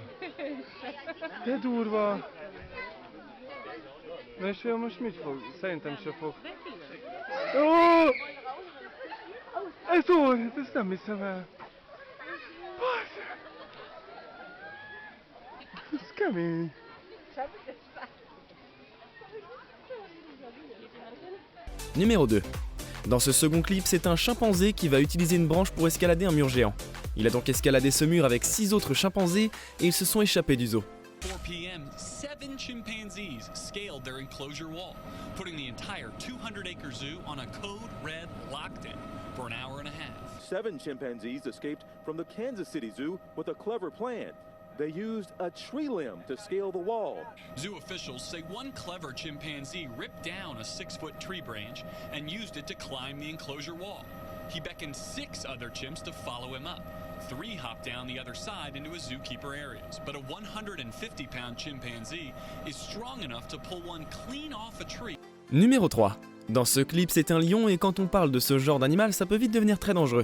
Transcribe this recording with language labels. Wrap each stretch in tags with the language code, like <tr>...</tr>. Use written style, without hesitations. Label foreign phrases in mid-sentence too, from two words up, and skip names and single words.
<hu>De durva. Na és olyan most mit fog? Szerintem se fog. Ó! Ez olyan, ezt nem hiszem el. Ez kemény.</hu> <fr>Numéro 2. Dans ce second clip, c'est un chimpanzé qui va utiliser une branche pour escalader un mur géant. Il a donc escaladé ce mur avec 6 autres chimpanzés et ils se sont échappés du zoo.</fr> <en>4 p.m., 7 chimpanzees scaled their enclosure wall, putting the entire 200-acre zoo on a code red lockdown for an hour and a half. 7 chimpanzees escaped from the Kansas City Zoo with a clever plan. They used a tree limb to scale the wall. Zoo officials say one clever chimpanzee ripped down a 6-foot tree branch and used it to climb the enclosure wall. He beckoned 6 other chimps to follow him up. 3 hopped down the other side into his zookeeper areas, but a 150-pound chimpanzee is strong enough to pull one clean off a tree.</en> <fr>Numéro 3. Dans ce clip, c'est un lion et quand on parle de ce genre d'animal, ça peut vite devenir très dangereux.</fr>